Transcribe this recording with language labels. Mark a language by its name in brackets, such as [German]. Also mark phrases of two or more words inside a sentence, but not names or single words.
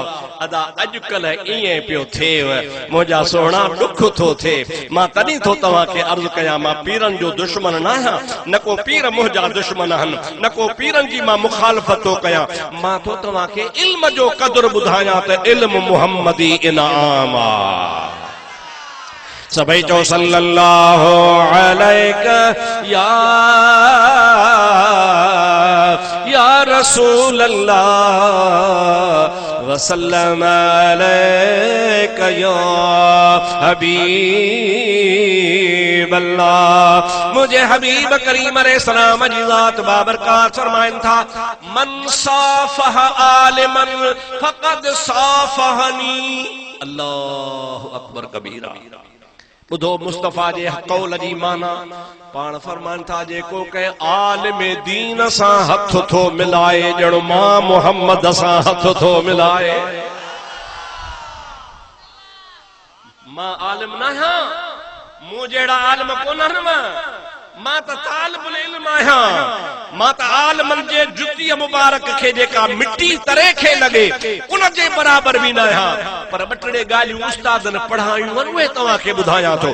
[Sindhi] अदा अॼुकल्ह ईअं पियो थिएव मुंहिंजा सोना ॾुख थो थिए मां तॾहिं थो तव्हांखे अर्ज़ कयां मां पीरनि जो दुश्मन न आहियां न को पीर मुंहिंजा दुश्मन आहिनि न को पीरनि जी मां मुखालफ़त थो कयां मां थो तव्हांखे इल्म जो क़दुरु ॿुधायां त इल्म मुहम्मदी इनाम आहे। सभई चो [Arabic] صلى الله عليك يا رسول الله وسلم عليك يا حبيب الله. [Sindhi] मुझे हबीब करीम अलैहिस्सलाम जी ज़ात बाबरकात फरमाइन था [Arabic] من صافح عالما فقد صافحني. الله أكبر كبيرا. [Sindhi] बुधो मुस्तफा जे कौल जी माना पाण फरमान था जेको कहे आलिम दीन सां हथ थो मिलाए ॼण मां मोहम्मद सां हथ थो मिलाए। मां आलिम न आहियां मूं जहिड़ा आलिम कोन आहिनि मां त तालिबुल इल्म आहियां मां त आलिमनि जे जुतीअ मुबारक खे जेका मिट्टी तरे खे लॻे उन जे बराबर बि न आहियां पर ॿ टे ॻाल्हियूं उस्तादनि पढ़ायूं आहिनि उहे तव्हांखे ॿुधायां थो।